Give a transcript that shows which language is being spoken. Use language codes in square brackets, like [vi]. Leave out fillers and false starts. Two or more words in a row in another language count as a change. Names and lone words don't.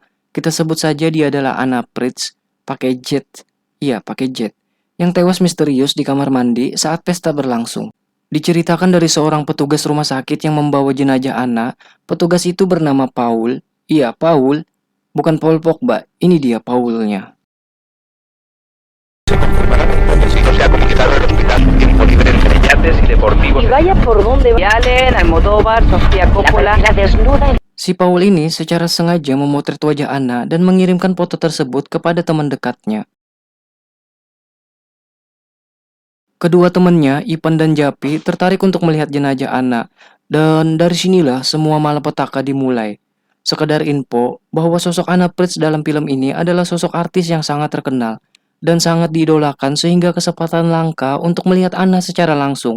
[id] Kita sebut saja dia adalah Anna Pritz, pakai jet. Iya, pakai jet. Yang tewas misterius di kamar mandi saat pesta berlangsung. Diceritakan dari seorang petugas rumah sakit yang membawa jenazah Anna. Petugas itu bernama Paul. Iya, Paul. Bukan Paul Pogba. Ini dia Paulnya. [es] Y vaya por donde Allen, Almodóvar, Sofía Coppola, la desnuda. [id] Si Paul ini secara sengaja memotret wajah Anna dan mengirimkan foto tersebut kepada teman dekatnya. Kedua temannya, Ipan dan Japi, tertarik untuk melihat jenazah Anna. Dan dari sinilah semua malapetaka dimulai. Sekedar info bahwa sosok Anna Pritz dalam film ini adalah sosok artis yang sangat terkenal dan sangat diidolakan sehingga kesempatan langka untuk melihat Anna secara langsung.